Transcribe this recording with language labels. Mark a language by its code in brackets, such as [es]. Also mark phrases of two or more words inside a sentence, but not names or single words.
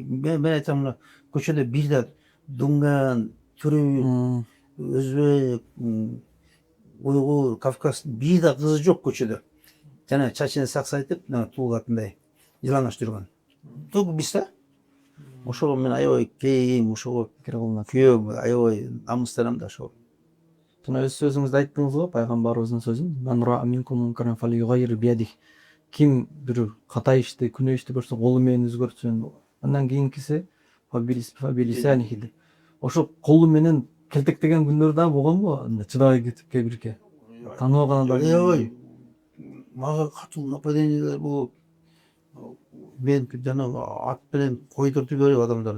[ky] Мен айтам, мына көчөдө бир да дунган, түрк, өзбек, уйгур, кавказ бир да кызы жок көчөдө. Жана чачын саксайтып, туулгатындай жылаңаш жүргөн. Тук биз да. Ошого мен аябай кейим, ошого күйөөм, аябай намыстанам да ошого. Жана өз сөзүңүздө айттыңыз го, пайгамбарыбыздын сөзүн, [ar] "من رأى منكم منكرا فليغيره بيده". [ky] Ким бир ката ишти, күнөө ишти көрсө, колу менен өзгөртсүн. Андан кийинкиси фабилисанихи деп. Ошо колу менен келтектеген күндөр да болгонбу? Чыдабай кетип кээ-бирке. Тааныбаган адам. Аябай мага катуу нападениялар болуп, мен жанагы ат менен койдуртуп берип адамдарды.